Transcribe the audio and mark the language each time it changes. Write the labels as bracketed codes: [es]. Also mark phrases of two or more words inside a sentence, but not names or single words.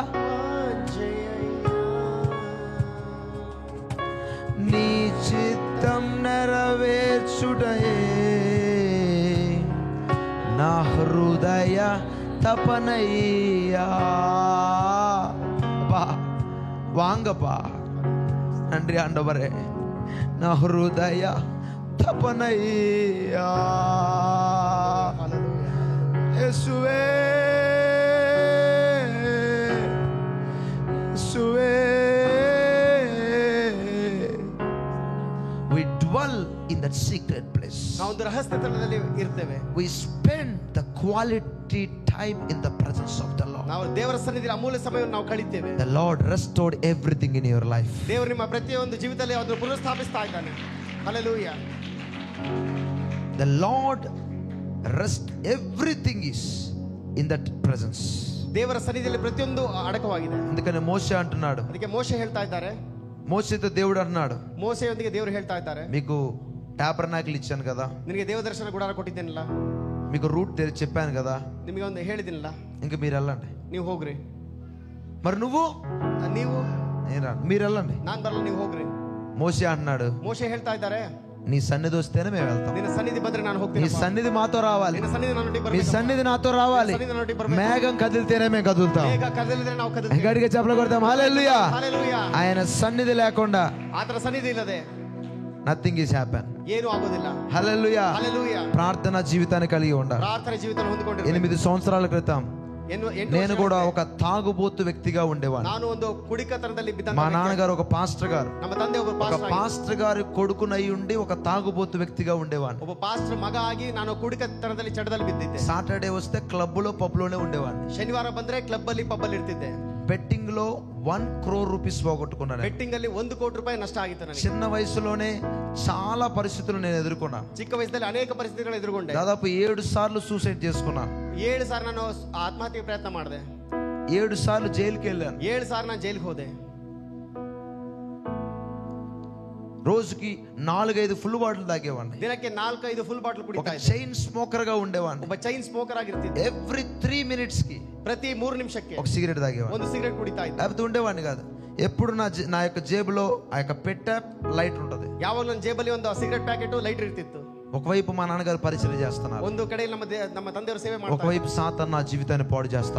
[te] నీ చిత్తం నెరవేర్చుటయే నా హృదయ తపనయ్యా. [ta] వాంగపా நன்றி ஆண்டவரே, [te] నా హృదయ తపనయ్యా. యేసువే యేసువే. [en] We dwell in that secret place. [kn] ನಾವು ಒಂದು ರಹಸ್ಯ ಸ್ಥಳದಲ್ಲಿ ಇರ್ತೇವೆ. [en] We spend the quality time in the presence of the Lord. [kn] ನಾವು ದೇವರ ಸನ್ನಿಧಿಯಲ್ಲಿ ಅಮೂಲ್ಯ ಸಮಯವನ್ನು ನಾವು ಕಳೀತೇವೆ. [en] The Lord restored everything in your life. [kn] ದೇವರು ನಿಮ್ಮ ಪ್ರತಿಯೊಂದು ಜೀವಿತದಲ್ಲಿ ಅದನ್ನು ಪುನಃಸ್ಥಾಪಿಸ್ತಾ ಇದ್ದಾನೆ. ಹಲ್ಲೆಲೂಯಾ. [en] The Lord rest everything is in that presence. [kn] ದೇವರ ಸನ್ನಿಧಿಯಲ್ಲಿ ಪ್ರತಿಯೊಂದು ಅಡಕವಾಗಿದೆ. [te] అందుకనే మోషే అంటున్నాడు, [kn] ಅದಕ್ಕೆ ಮೋಶೆ ಹೇಳ್ತಾ ಇದ್ದಾರೆ, [te] మోషేతో దేవుడు అంటున్నాడు, [kn] ಮೋಶೆಯೊಂದಿಗೆ ದೇವರು ಹೇಳ್ತಾ ಇದ್ದಾರೆ, [te] మీకు టాబర్నాకిల్ ఇచ్చాను కదా, [kn] ನಿನಗೆ ದೇವದರ್ಶನ ಗುಡಾರ ಕೊಟ್ಟಿದ್ದೇನಲ್ಲ, [te] మీకు రూట్ చెప్పాను కదా, [kn] ನಿಮಗೆ ಒಂದು ಹೇಳಿದಿನಲ್ಲ, [te] ఇంక మీరు వెళ్ళండి. [kn] ನೀವು ಹೋಗ್ರಿ. [te] మరి నువ్వు [kn] ನೀವು [te] నేను రాను, మీరు వెళ్ళండి. [kn] ನಾನ್ ಬರಲ್ಲ, ನೀವು ಹೋಗ್ರಿ. [te] మోషే అంటున్నాడు, [kn] ಮೋಶೆ ಹೇಳ್ತಾ ಇದ್ದಾರೆ, [te] నీ సన్నిధి వస్తేనే మేము వెళ్తాం. [kn] ನಿನ್ನ ಸನ್ನಿಧಿ ಬಂದ್ರೆ ನಾನು [te] నీ [kn] ಹೋಗ್ತೀನಿ. [te] సన్నిధి మాతో రావాలి, [kn] ನಿನ್ನ ಸನ್ನಿಧಿ ನಾನು [te] నీ సన్నిధి నాతో రావాలి. మేఘం కదిలితేనే మేము కదులుతాం. [kn] ಬೇಗ ಕದಲಿದ್ರೆ ನಾವು ಕದಲ್ತೀವಿ. [te] గట్టిగా చెప్పలు కొడతాం. హల్లెలూయా. [kn] ಹಲ್ಲೆಲೂಯಾ. [te] ఆయన సన్నిధి లేకుండా [kn] ಆತರ ಸನ್ನಿಧಿ ಇಲ್ಲದೆ [en] nothing is happen. [kn] ಏನು ಆಗೋದಿಲ್ಲ. [te] హల్లెలూయా. [kn] ಹಲ್ಲೆಲೂಯಾ. [te] ప్రార్థన జీవితాన్ని కలిగి ఉండాలి. [kn] ಪ್ರಾರ್ಥನೆ ಜೀವಿತ ಹೊಂದಿಕೊಂಡಿರ್ಬೇಕು. [te] 8 సంవత్సరాల క్రితం నేను కూడా ఒక తాగుబోతు వ్యక్తిగా ఉండేవాడిని. [kn] ನಾನು ಒಂದು ಕುಡಿಕತನದಲ್ಲಿ ಬಿದ್ದ. [te] మా నాన్నగారు ఒక పాస్టర్ గారు, [kn] ನಮ್ಮ ತಂದೆ ಒಬ್ಬ [te] ఒక పాస్టర్ గారి కొడుకునై ఉండి ఒక తాగుబోతు వ్యక్తిగా ఉండేవాడిని. [kn] ಒಬ್ಬ ಪಾಸ್ಟರ್ ಮಗ ಆಗಿ ನಾನು ಕುಡಿಕತನದಲ್ಲಿ ಚಡದಲ್ಲಿ ಬಿದ್ದಿದ್ದೆ. [te] సాటర్డే వస్తే క్లబ్ లో పబ్ లోనే ఉండేవాడిని. [kn] ಶನಿವಾರ ಬಂದ್ರೆ ಕ್ಲಬ್ ಅಲ್ಲಿ ಪಬ್ ಅಲ್ಲಿ ಇರ್ತಿದ್ದೆ. [te] బెట్టింగ్ లో 1 [en] crore rupees [te] పోగొట్టుకున్నాను. [kn] ಬೆಟ್ಟಿಂಗ್ ಅಲ್ಲಿ 1 ಕೋಟಿ ರೂಪಾಯಿ ನಷ್ಟ ಆಗಿತ್ತು ನನಗೆ. [te] చిన్న వయసులోనే చాలా పరిస్థితులు నేను ఎదుర్కొన్నాను. [kn] ಚಿಕ್ಕ ವಯಸ್ಸಲ್ಲಿ ಅನೇಕ ಪರಿಸ್ಥಿತಿಗಳು ಎದುರುಗೊಂಡೆ. [te] దాదాపు 7 సార్లు సూసైడ్ చేసుకున్నాను. [kn] 7 ಸಾರಿ ನಾನು ಆತ್ಮಹತ್ಯೆ ಪ್ರಯತ್ನ ಮಾಡಿದೆ. [te] 7 సార్లు జైలుకి వెళ్ళాను. [kn] 7 ಸಾರಿ ನಾನು ಜೈಲಿಗೆ ಹೋದೆ. [te] రోజుకి 4-5 [en] full bottle [te] తాగేవాడిని. [kn] ದಿನಕ್ಕೆ 4-5 [en] full bottle [kn] ಕುಡಿತಾ [te] ఒక [kn] ಇದ್ದೆ. [en] chain smoker [te] గా ఉండేవాడిని. [kn] ಒಬ್ಬ [en] chain smoker [kn] ಆಗಿರ್ತಿದ್ದೆ. [en] every 3 minutes కి [kn] ಪ್ರತಿ 3 ನಿಮಿಷಕ್ಕೆ [te] ఒక సిగరెట్ తాగేవాడిని. [kn] ಒಂದು ಸಿಗరెಟ್ ಕುಡಿತಾ ಇದ್ದೆ. [te] లేకపోతే ఉండేవాడిని కాదు. ఎప్పుడు నా యొక్క జేబులో ఆ యొక్క పెట్టె లైట్ ఉంటది. [kn] ಯಾವಾಗಲೂ ನನ್ನ ಜೇಬಲ್ಲಿ ಒಂದು ಸಿಗರೆಟ್ ಪ್ಯಾಕೆಟ್ ಲೈಟರ್ ಇರ್ತಿತ್ತು. [te] ఒకవైపు మా నాన్నగారు పరిచయం చేస్తున్నారు, [kn] ಒಂದು ಕಡೆ ನಮ್ಮ ತಂದೆಯವರು ಸೇವೆ ಮಾಡ್ತಾರೆ. [te] ఒకవైపు సాతాను నా జీవితాన్ని పాడు చేస్తా